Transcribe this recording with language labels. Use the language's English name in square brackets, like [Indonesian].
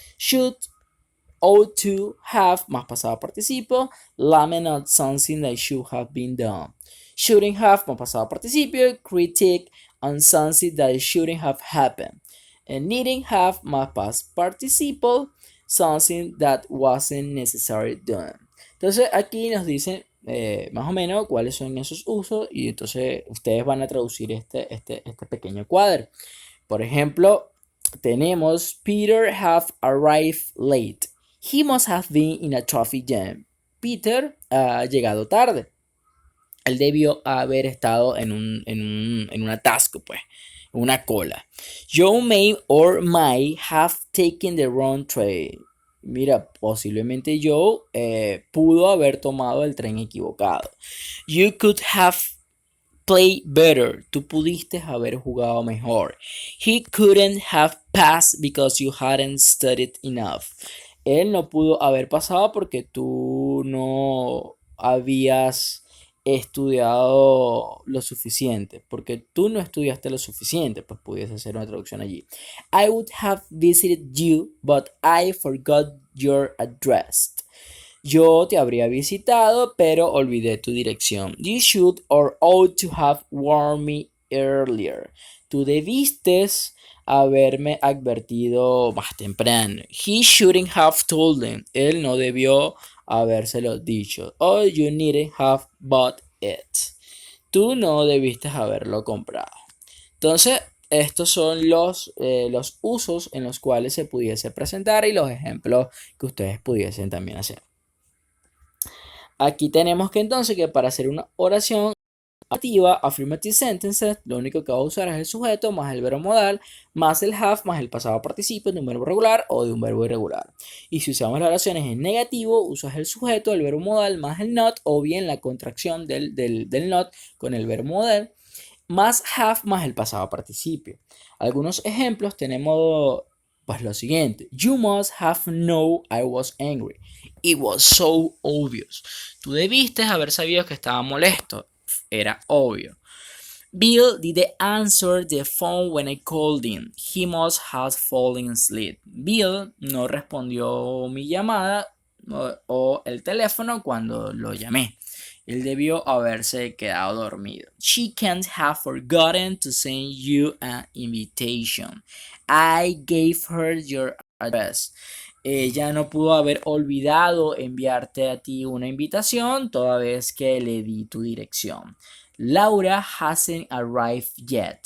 [English] Should ought to have [Spanish] más pasado participio, [English] lament on something that should have been done. Shouldn't have [Spanish] más pasado participio, [English] critique on something that shouldn't have happened. And needn't have [Spanish] más [English] past participle, something that wasn't necessary done. [Spanish] Entonces aquí nos dicen más o menos cuáles son esos usos y entonces ustedes van a traducir este pequeño cuadro. Por ejemplo, tenemos [English] Peter have arrived late. He must have been in a traffic jam. [Spanish] Peter ha llegado tarde. Él debió haber estado en un atasco, pues, una cola. [English] Joe may or might have taken the wrong train. [Spanish] Mira, posiblemente Joe pudo haber tomado el tren equivocado. [English] You could have played better. [Spanish] Tú pudiste haber jugado mejor. [English] He couldn't have passed because you hadn't studied enough. [Spanish] Él no pudo haber pasado porque tú no habías estudiado lo suficiente, porque tú no estudiaste lo suficiente, pues pudiese hacer una traducción allí. [English] I would have visited you, but I forgot your address. [Spanish] Yo te habría visitado, pero olvidé tu dirección. [English] You should or ought to have warned me earlier. [Spanish] Tú debiste haberme advertido más temprano. [English] He shouldn't have told them. [Spanish] Él no debió habérselo dicho. [English] Oh, you needn't have bought it. [Spanish] Tú no debiste haberlo comprado. Entonces, estos son los usos en los cuales se pudiese presentar y los ejemplos que ustedes pudiesen también hacer. Aquí tenemos que entonces que para hacer una oración afirmativa, [English] affirmative sentences, [Spanish] lo único que va a usar es el sujeto más el verbo modal más el have más el pasado participio de un verbo regular o de un verbo irregular. Y si usamos las oraciones en negativo, usas el sujeto, el verbo modal más el not o bien la contracción del not con el verbo modal más have más el pasado participio. Algunos ejemplos tenemos pues lo siguiente. [English] You must have known I was angry. It was so obvious. [Spanish] Tú debiste haber sabido que estaba molesto. Era obvio. [English] Bill didn't answer the phone when I called him. He must have fallen asleep. [Spanish] Bill no respondió mi llamada o el teléfono cuando lo llamé. Él debió haberse quedado dormido. [English] She can't have forgotten to send you an invitation. I gave her your address. [Spanish] Ella no pudo haber olvidado enviarte a ti una invitación toda vez que le di tu dirección. [English] Laura hasn't arrived yet.